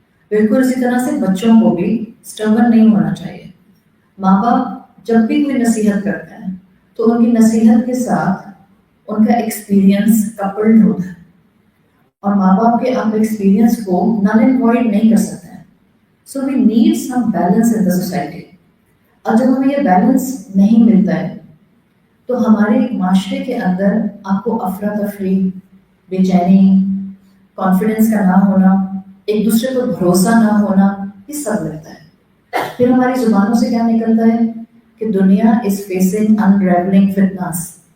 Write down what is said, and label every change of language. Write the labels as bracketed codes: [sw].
[ur] بالکل اسی طرح سے بچوں کو بھی اسٹرگل نہیں ہونا چاہیے. ماں باپ جب بھی کوئی نصیحت کرتے ہیں تو ان کی نصیحت کے ساتھ ان کا ایکسپیرینس کپلڈ ہوتا ہے، اور ماں باپ کے آپ ایکسپیرینس کو [en] null and void [ur] نہیں کر سکتے ہیں. [en] So we need some balance in the society. [ur] اور جب ہمیں یہ بیلنس نہیں ملتا ہے تو ہمارے معاشرے کے اندر آپ کو افراتفری، بے چینی، کانفیڈنس کا نہ ہونا، ایک دوسرے پر بھروسہ نہ ہونا، یہ سب ملتا ہے. پھر ہماری زبانوں سے کیا نکلتا ہے کہ دنیا [en] is facing unravelling [ur] فتنس.